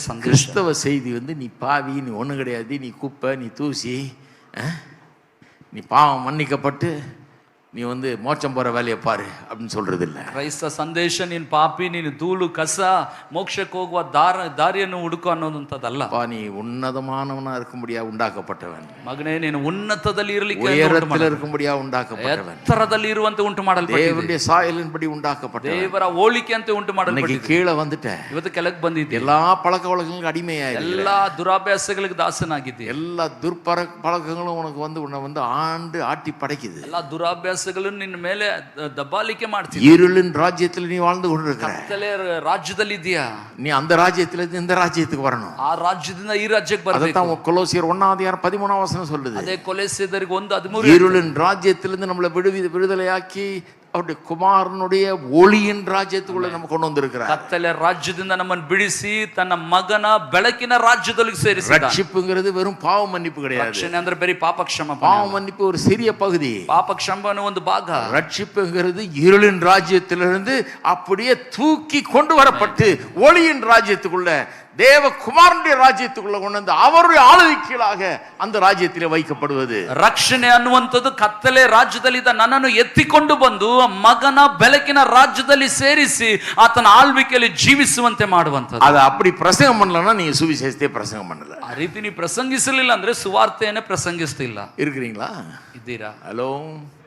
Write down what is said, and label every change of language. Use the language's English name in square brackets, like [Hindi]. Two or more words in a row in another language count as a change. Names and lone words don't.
[Kannada] ಸಂದೇಶ. [Tamil] கிறிஸ்தவ செய்தி நீ பாவி, நீ ஒண்ணு கிடையாது, நீ குப்பை, நீ தூசி, நீ பாவம் மன்னிக்கப்பட்டு நீ மோட்சம் போற வேலையை பாரு அப்படின்னு சொல்றது இல்ல. [Kannada] ಕ್ರೈಸ್ತ ಸಂದೇಶ ನೀನು ಪಾಪಿ, ನೀನು ಧೂಳು ಕಸ, ಮೋಕ್ಷಕ್ಕೆ ಹೋಗುವ ದಾರಿಯನ್ನು ಹುಡುಕು ಅನ್ನೋದಂತದಲ್ಲ. [Tamil] நீ உன்னதமானவனா இருக்கும்படியா உண்டாக்கப்பட்டவன். [Kannada] ಮಗನೇ, ನೀನು ಉನ್ನತದಲ್ಲಿ ಇರಲಿಕ್ಕೆ, [Tamil] உயரத்தில் இருக்கும்படியா உண்டாக்கப்பட்டவன். [Kannada] ಎತ್ತರದಲ್ಲಿ ಇರುವಂತೆ ಉಂಟು ಮಾಡಲ್ಪಟ್ಟಿದ್ದೀಯ. [Tamil] தேவனுடைய சாயலின்படி உண்டாக்கப்பட்டவன். [Kannada] ದೇವರ ಹೋಲಿಕೆಯಂತೆ ಉಂಟು ಮಾಡಲ್ಪಟ್ಟಿದ್ದೀಯ. [Tamil] இன்னைக்கு கீழே வந்துட்ட, [Kannada] ಇವತ್ತು ಕೆಳಗೆ ಬಂದಿದ್ದೀಯ. [Tamil] எல்லா பழக்க வழக்கங்களுக்கு அடிமையாயிரு, [Kannada] ಎಲ್ಲಾ ದುರಾಭ್ಯಾಸಗಳಿಗೆ ದಾಸನಾಗಿದ್ದೀಯ. [Tamil] எல்லா பழக்கங்களும் உனக்கு உன்னை ஆண்டு ஆட்டி படைக்குது. [Kannada] ಎಲ್ಲಾ ದುರಾಭ್ಯಾಸಗಳನ್ನು ನಿನ್ನ ಮೇಲೆ ದಬ್ಬಾಳಿಕೆ ಮಾಡ್ತಿದೆ. [Tamil] இருளின் ராஜ்யத்தில் நீ வாழ்ந்து கொண்டிருக்கிற. [Kannada] ಕತ್ತಲೆ ರಾಜ್ಯದಲ್ಲಿ ಇದೆಯಾ? [Tamil] நீ அந்த ராஜ்யத்திலிருந்து இந்த ராஜ்யத்துக்கு வரணும். [Kannada] ಆ ರಾಜ್ಯದಿಂದ ಈ ರಾಜ್ಯಕ್ಕೆ ಬರಬೇಕು. [Tamil] அதான் கொலோசியர் 1:13 சொல்லுது. [Kannada] ಅದೇ ಕೊಲೊಸ್ಸೆಯರಿಗೆ 1:13 [Tamil] இருளின் ராஜ்யத்திலிருந்து நம்மளை விடுதலையாக்கி அவருடைய குமாரனுடைய ஒளியின் ராஜ்யத்துக்குள்ள நம்ம கொண்டு வந்திருக்கிறார். [Kannada] ಕತ್ತಲೆ ರಾಜ್ಯದಿಂದ ನಮ್ಮನ್ನು ಬಿಡಿಸಿ ತನ್ನ ಮಗನ ಬೆಳಕಿನ ರಾಜ್ಯದಲ್ಲಿ ಸೇರಿಸಿದ. [Tamil] ரட்சிப்புங்கிறது வெறும் பாவ மன்னிப்பு கிடையாது. [Kannada] ರಕ್ಷಣೆ ಅಂದ್ರೆ ಬರೀ ಪಾಪ ಕ್ಷಮಾಪಣೆ. [Tamil] பாவ மன்னிப்பு ஒரு சிறிய பகுதி, [Kannada] ಪಾಪ ಕ್ಷಮಾಪಣೆ ಒಂದು ಭಾಗ. [Tamil] ரட்சிப்புங்கிறது இருளின் ராஜ்யத்திலிருந்து அப்படியே தூக்கி கொண்டு வரப்பட்டு ஒளியின் ராஜ்யத்துக்குள்ள, தேவ குமாரனுடைய ராஜ்யத்துக்குள்ள கொண்டு வந்து அவருடைய ஆளுகைக்கீழாக அந்த ராஜ்யத்திலே வைக்கப்படுவது. [Kannada] ರಕ್ಷಣೆ ಅನ್ನುವಂಥದ್ದು ಕತ್ತಲೆ ರಾಜ್ಯದಲ್ಲಿದ್ದ ನನ್ನನ್ನು ಎತ್ತಿಕೊಂಡು ಬಂದು ಮಗನ ಬೆಳಕಿನ ರಾಜ್ಯದಲ್ಲಿ ಸೇರಿಸಿ ಆತನ ಆಳ್ವಿಕೆಯಲ್ಲಿ ಜೀವಿಸುವಂತೆ ಮಾಡುವಂಥದ್ದು. [Tamil] ಅದು அப்படி பிரசங்கம் பண்ணலன்னா நீங்க சுவிசேஷத்தை பிரசங்கம் பண்ணல. [Kannada] ಆ ರೀತಿ ನೀವು ಪ್ರಸಂಗಿಸಲಿಲ್ಲ ಅಂದ್ರೆ ಸುವಾರ್ತೆಯನ್ನೇ ಪ್ರಸಂಗಿಸ್ತಿಲ್ಲ. [Tamil] இருக்கிறீங்களா? [Kannada] ಇದ್ದೀರಾ? [Tamil] ஹலோ.